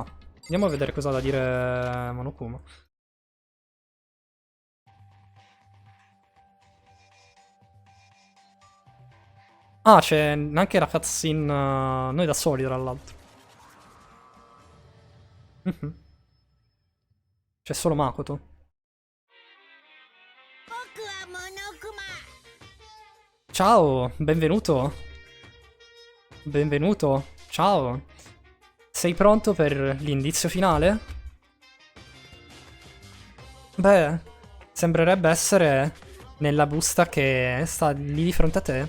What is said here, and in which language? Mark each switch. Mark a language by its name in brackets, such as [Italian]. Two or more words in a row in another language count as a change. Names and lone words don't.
[Italian] Andiamo a vedere cosa ha da dire Monokuma. Ah, c'è anche la cutscene noi da soli, tra l'altro. C'è solo Makoto. [Japanese] 僕はモノクマ。 [Italian] Ciao, benvenuto. Benvenuto. Ciao. Sei pronto per l'indizio finale? Beh, sembrerebbe essere nella busta che sta lì di fronte a te.